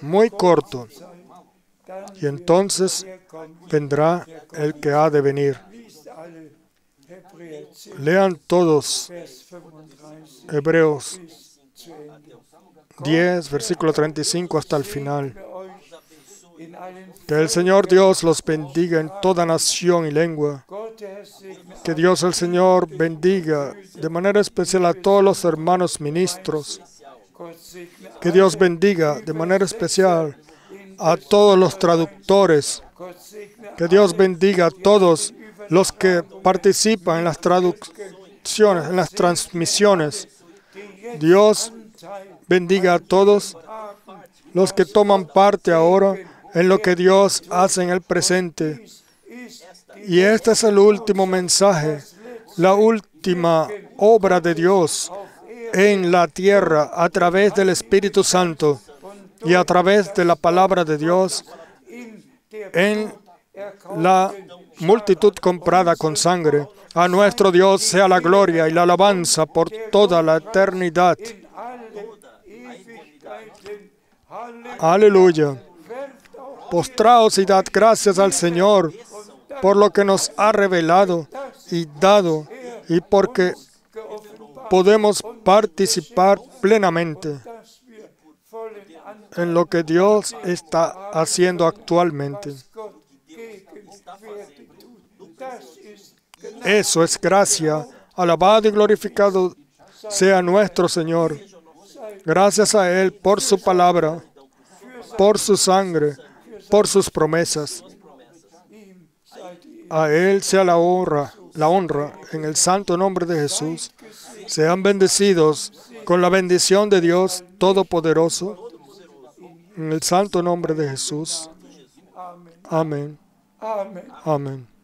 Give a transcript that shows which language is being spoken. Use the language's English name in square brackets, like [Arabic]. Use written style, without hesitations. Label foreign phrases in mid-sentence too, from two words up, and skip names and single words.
[Spanish] muy corto, [German] sein. Dann [Spanish] y entonces vendrá el que ha de venir. [German] liest alle Hebräer 10, [Spanish] Lean todos [German] Vers 35 [Spanish] Hebreos [German] bis zu Ende. [Spanish] 10, versículo 35 hasta el final. [German] Segne euch in allen [Spanish] Que el Señor Dios los bendiga en toda nación y lengua. [German] Gott der Herr segne [Spanish] Que Dios el Señor bendiga de manera especial a todos los hermanos ministros. [German] Gott segne [Spanish] Que Dios bendiga de manera especial a todos los traductores. [German] Gott segne [Spanish] Que Dios bendiga a todos los que participan en las traducciones, en las transmisiones. Dios [German] Anteil [Spanish] bendiga a todos los que toman parte ahora en lo que Dios hace en el presente. [German] ist [Spanish] Y este es el último mensaje, la última obra de Dios en la tierra a través del Espíritu Santo y a través de la palabra de Dios [German] in der [Spanish] en la multitud comprada con sangre. A nuestro Dios sea la gloria y la alabanza por toda la eternidad. [German] in alle Ewigkeiten. Halleluja. [Spanish] Aleluya. [German] Werft auch [Spanish] Postraos y dad gracias al Señor por lo que nos ha revelado y dado y porque [German] geoffenbart, [Spanish] podemos participar plenamente [German] dass wir vollen Anteil [Spanish] en lo que Dios está haciendo actualmente. [German] Gott gegenwärtig tut. Das ist [Spanish] Eso es gracia. Alabado y glorificado sea nuestro Señor. Gracias a Él por su palabra, por su sangre, por sus promesas. [German] ihm seid ihr [Spanish] A Él sea la honra en el santo nombre de Jesús. Sean bendecidos con la bendición de Dios Todopoderoso. En el santo nombre de Jesús. Amén. [German] Amen. [Spanish] Amén.